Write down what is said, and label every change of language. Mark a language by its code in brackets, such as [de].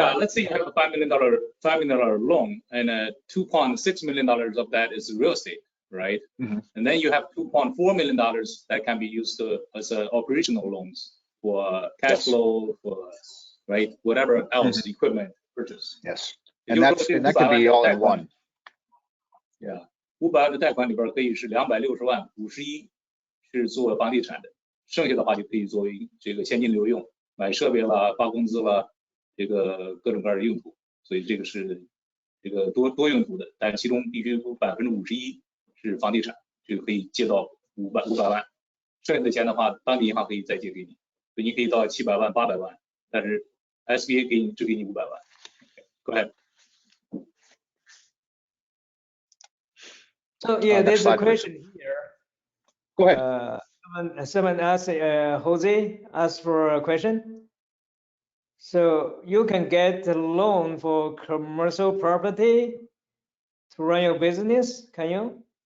[en] Yeah, let's say you have a $5 million loan, and $2.6 million of that is real estate, right? Mm-hmm. And then you have $2.4 million that can be used as operational loans for cash flow, for right, whatever else equipment purchase. Yes, and that can be all in one. [zh] Yeah, 500万的贷款里边可以是260万，51是做房地产的，剩下的话就可以作为这个现金流用，买设备了、发工资了，这个各种各样的用途。所以这个是这个多用途的，但其中必须51%是房地产，就可以借到500万，剩下的钱的话，当地银行可以再借给你，所以你可以到700万、800万，但是 SBA 只给你500万。 [en] Go ahead. So yeah, there's a question here. Go ahead. Someone asked, Jose asked for a question. So you can get a loan for commercial property to run your business, can you?